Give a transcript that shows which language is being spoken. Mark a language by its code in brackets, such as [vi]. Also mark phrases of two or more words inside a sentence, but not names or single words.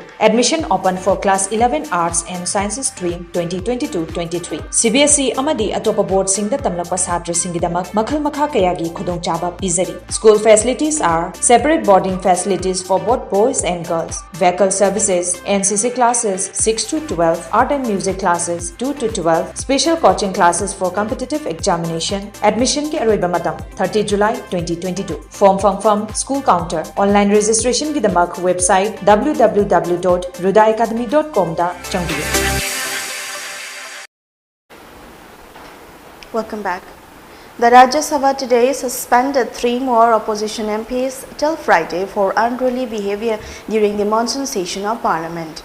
[en] Admission open for Class 11 Arts and Sciences Stream 2022-23. [mni] CBSE Amadi Atopa Board Singda Tamlapa Satri Singidamak, Makhal Makha Kayagi Khudong Chaba Pizari. [en] School facilities are separate boarding facilities for both boys and girls, vehicle services, NCC classes 6 to 12, art and music classes 2 to 12, special coaching classes for competitive examination. [mni] Admission ke aroiba matam 30 July 2022. [en] Form from school counter. Online registration [mni] ki damak [en] website www.rudaacademy.com [mni] da changdiyo. [en] Welcome back. The Rajya Sabha today suspended 3 more opposition MPs till Friday for unruly behavior during the monsoon session of Parliament.